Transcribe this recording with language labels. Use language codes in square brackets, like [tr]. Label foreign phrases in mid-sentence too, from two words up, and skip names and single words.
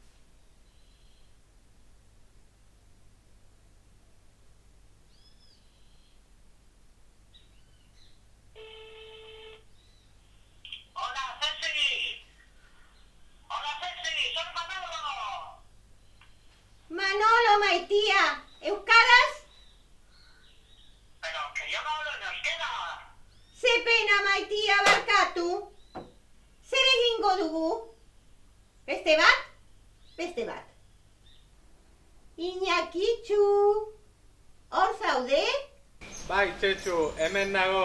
[es] Hola, Ceci. Hola, Ceci, soy Manolo. Manolo, [eu] Maitia, euskaraz? [es] Pero que yo no hablo en euskera. [eu] Ze pena, Maitia, barkatu. Zer egingo dugu? Beste bat? Beste bat. Iñakitxu, hor zaude? Bai, Txetxu, hemen nago.